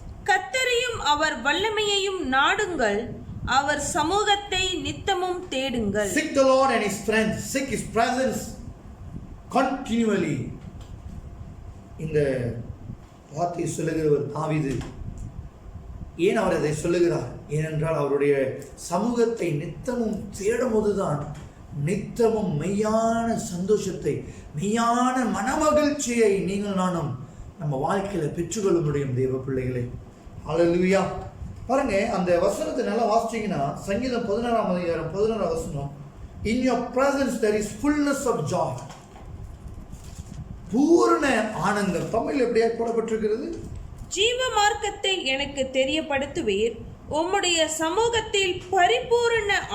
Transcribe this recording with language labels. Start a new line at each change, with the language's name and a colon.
Tamil: கர்த்தரையும் அவர் வல்லமையையும் நாடுங்கள், அவர் சமூகத்தை நித்தமும் தேடுங்கள்.
English: Seek the Lord and his strength, seek his presence continually.
Tamil: இந்த வார்த்தையை சொல்லுகிறவர் தாவீது. ஏன் அவர் அதை சொல்லுகிறார்? ஏனென்றால் அவருடைய சமூகத்தை நித்தமும் தேடும் போதுதான் நித்தமும் மெய்யான சந்தோஷத்தை, மெய்யான மனமகிழ்ச்சியை நீங்கள் நானும் நம்ம வாழ்க்கையில பெற்றுக்கொள்ள முடியும் தேவ பிள்ளைகளே. ஹல்லேலூயா. பாருங்க, அந்த வசனத்தை நல்லா வாசிச்சீங்கன்னா, சங்கீதம் 16:11
English: in your presence there is fullness of joy.
Tamil: பூரண ஆனந்தம். தமிழ் எப்படியா போடப்பட்டிருக்கிறது? ஜீவ மார்க்கத்தை எனக்கு தெரியப்படுத்துவீர், உம்முடைய சமூகத்தில் பரிபூரண